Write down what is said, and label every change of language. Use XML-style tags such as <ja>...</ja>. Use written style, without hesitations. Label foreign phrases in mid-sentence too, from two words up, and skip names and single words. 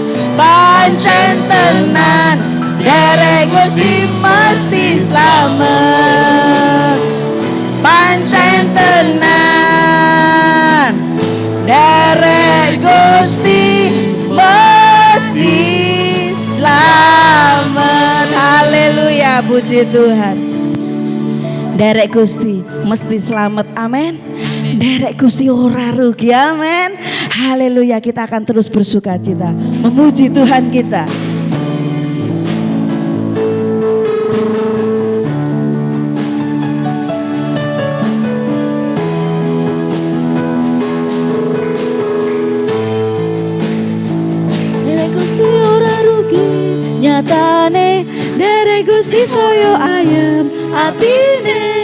<jv>Pancen tenan, derek Gusti mesti slamet. Pancen tenan, derek Gusti mesti slamet.</jv> <id>Haleluya, puji Tuhan.</id> <jv>Derek Gusti mesti slamet, amin. Derek Gusti ora rugi, amin.</jv> <id>Haleluya, kita akan terus bersukacita memuji Tuhan kita.</id> <jv>Derek Gusti ora rugi, nyatane derek Gusti saya ayem atine.</jv>